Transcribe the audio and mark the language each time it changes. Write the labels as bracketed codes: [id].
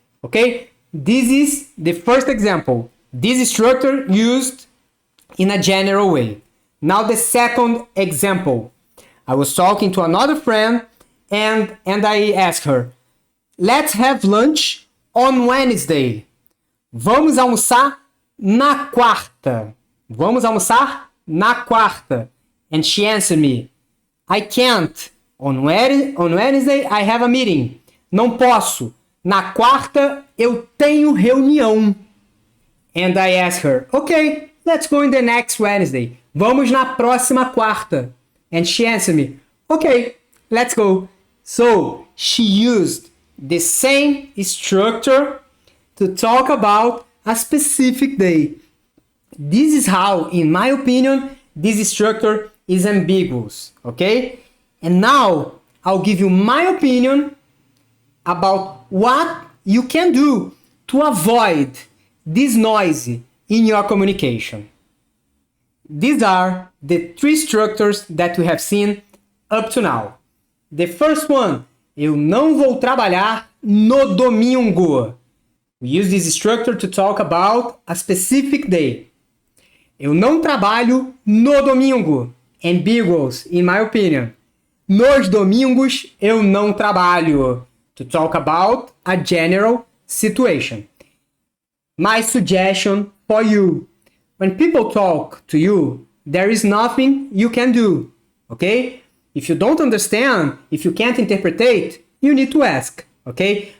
[en] Okay, this is the first example. This structure used in a general way. Now the second example. I was talking to another friend and I asked her, let's have lunch on Wednesday. [pt] Vamos almoçar na quarta. Vamos almoçar na quarta. [en] And she answered me, I can't. On Wednesday I have a meeting. [pt] Não posso. Na quarta eu tenho reunião. [en] And I asked her, okay, let's go in the next Wednesday. [pt] Vamos na próxima quarta. [en] And she answered me, okay, let's go. So she used the same structure to talk about a specific day. This is how, in my opinion, this structure is ambiguous, okay? And now I'll give you my opinion about what you can do to avoid this noise in your communication. These are the 3 structures that we have seen up to now. The first one, [pt] eu não vou trabalhar no domingo. [en] We use this structure to talk about a specific day. [pt] Eu não trabalho no domingo. [en] Ambiguous, in my opinion. [pt] Nos domingos, eu não trabalho. [en] To talk about a general situation. My suggestion for you. When people talk to you, there is nothing you can do. Okay? If you don't understand, if you can't interpret, you need to ask. Okay?